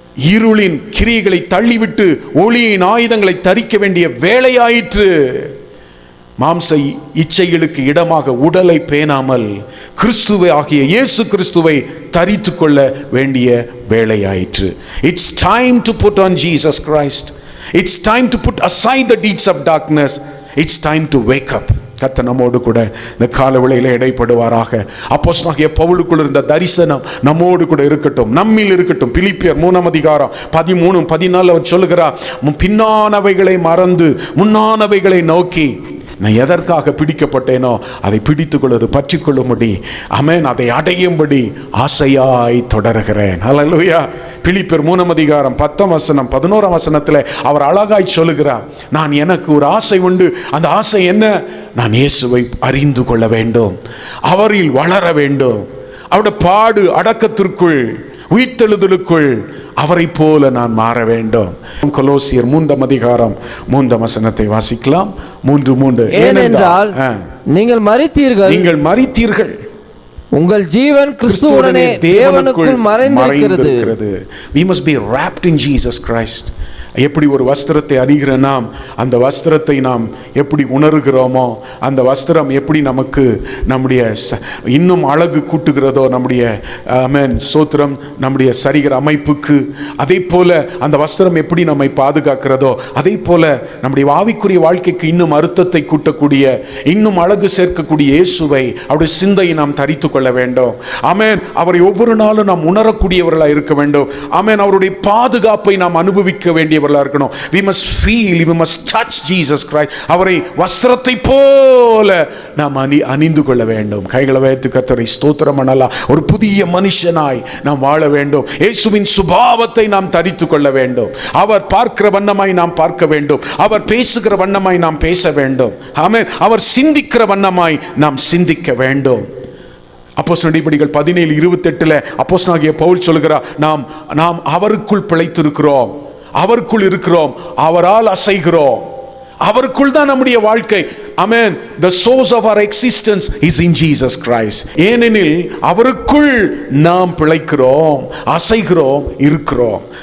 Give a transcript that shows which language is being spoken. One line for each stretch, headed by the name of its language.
Tamil: இருளின் கிரியைகளை தள்ளிவிட்டு ஒளியின் ஆயுதங்களை தரிக்க வேண்டிய வேளையாயிற்று. மாம்ச இச்சைகளுக்கு இடமாக உடலை பேணாமல் கிறிஸ்துவை ஆகிய இயேசு கிறிஸ்துவை தரித்து கொள்ள வேண்டிய வேளையாயிற்று.
English: It's time to put on Jesus Christ. It's time to put aside the deeds of darkness. It's time to wake up.
Tamil: கர்த்தர் நம்மோடு கூட இந்த கால வேளையிலே இடைப்படுவாராக. அப்போஸ்தலனாகிய பவுலுக்குள் இருந்த தரிசனம் நம்மோடு கூட இருக்கட்டும், நம்மில் இருக்கட்டும். பிலிப்பியர் 3ஆம் அதிகாரம் 13, 14 அவர் சொல்லுகிறார், பின்னானவைகளை மறந்து முன்னானவைகளை நோக்கி நான் எதற்காக பிடிக்கப்பட்டேனோ அதை பிடித்துக் கொள்வது பற்றி கொள்ளும்படி, ஆமென், அதை அடையும்படி ஆசையாய் தொடர்கிறேன். ஹல்லேலூயா. பிலிப்பியர் 3ஆம் அதிகாரம் 10ஆம் வசனம் 11ஆம் வசனத்தில் அவர் அழகாய் சொல்லுகிறார், நான் எனக்கு ஒரு ஆசை உண்டு. அந்த ஆசை என்ன? நான் இயேசுவை அறிந்து கொள்ள வேண்டும், அவரில் வளர வேண்டும், அவருடைய பாடு அடக்கத்திற்குள் உயிர்த்தெழுதலுக்குள் அவரை போல நான் மாற வேண்டும். கொலோசியர் 3ஆம் அதிகாரம் 3ஆம் வசனத்தை வாசிக்கலாம். 3:3. ஏனென்றால் நீங்கள் மரித்தீர்கள், உங்கள் ஜீவன் கிறிஸ்துவுடனே தேவனுக்குள் மறைந்திருக்கிறது.
English: We must be wrapped in Jesus Christ.
Tamil: எப்படி ஒரு வஸ்திரத்தை அணிகிற நாம் அந்த வஸ்திரத்தை நாம் எப்படி உணர்கிறோமோ, அந்த வஸ்திரம் எப்படி நமக்கு நம்முடைய இன்னும் அழகு கூட்டுகிறதோ, நம்முடைய ஆமென் ஸ்தோத்திரம், நம்முடைய சரீர அமைப்புக்கு, அதே போல அந்த வஸ்திரம் எப்படி நம்மை பாதுகாக்கிறதோ, அதே போல நம்முடைய ஆவிக்குரிய வாழ்க்கைக்கு இன்னும் அர்த்தத்தை கூட்டக்கூடிய, இன்னும் அழகு சேர்க்கக்கூடிய இயேசுவை, அவருடைய சிந்தையை நாம் தரித்து கொள்ள வேண்டும். ஆமென். அவரை ஒவ்வொரு நாளும் நாம் உணரக்கூடியவர்களாக இருக்க வேண்டும். ஆமென். அவருடைய பாதுகாப்பை நாம் அனுபவிக்க வேண்டியவர்களாக இருக்கணும்.
English: we must feel, we must touch Jesus Christ.
Tamil: அவரை வஸ்திரத்தை போல நாம் அணிந்து கொள்ள வேண்டும். கைகளை வைத்து கர்த்தரை ஸ்தோத்திரம் பண்ணலாம். ஒரு புதிய மனுஷனாய் நாம் வாழ வேண்டும். இயேசுவின் சுபாவத்தை நாம் தரித்து கொள்ள வேண்டும். அவர் பார்க்கிற வண்ணமாய் நாம் பார்க்க வேண்டும். அவர் பேசுகிற வண்ணமாய் நாம் பேச வேண்டும். ஆமென். அவர் சிந்திக்கிற வண்ணமாய் நாம் சிந்திக்க வேண்டும். அப்போஸ்தலர் நடபடிகள் 17:28 அப்போஸ்தலனாகிய பவுல் சொல்கிறார், நாம் அவருக்குள் பிழைத்திருக்கிறோம், அவருக்குள் இருக்கிறோம், அவரால் அசைகிறோம், அவருக்குள் தான் நம்முடைய வாழ்க்கை. ஆமென்.
English: the source of our existence is in Jesus Christ.
Tamil: ஏனெனில் அவருக்குள் நாம் பிழைக்கிறோம், அசைகிறோம், இருக்கிறோம்.